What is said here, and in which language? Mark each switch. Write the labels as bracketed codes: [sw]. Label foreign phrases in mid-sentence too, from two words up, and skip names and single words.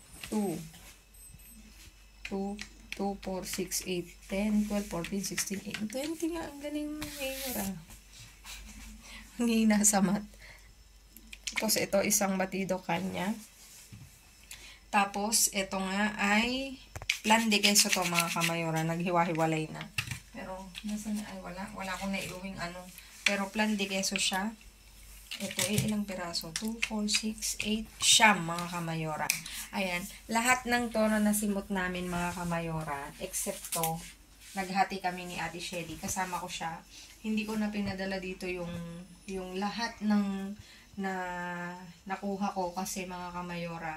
[tl] 2, 4, 6, 8, 10, 12, 14, 16, 18, 20 nga. Ang galing ngayon. Ang hina sa mat. Tapos ito, isang batido kanya. Tapos, ito nga ay [es] plan de queso [tl] to mga kamayora. Naghiwa-hiwalay na. Pero, nasaan na? Ay, wala akong naiuwing Pero [es] plan de queso [tl] siya. Ito ilang piraso? 2, 4, 6, 8, siyam mga kamayora. Ayan. Lahat ng to na nasimot namin mga kamayora, except to, naghati kami ni Ate Shelly. Kasama ko siya. Hindi ko na pinadala dito yung lahat ng nakuha ko kasi mga kamayora.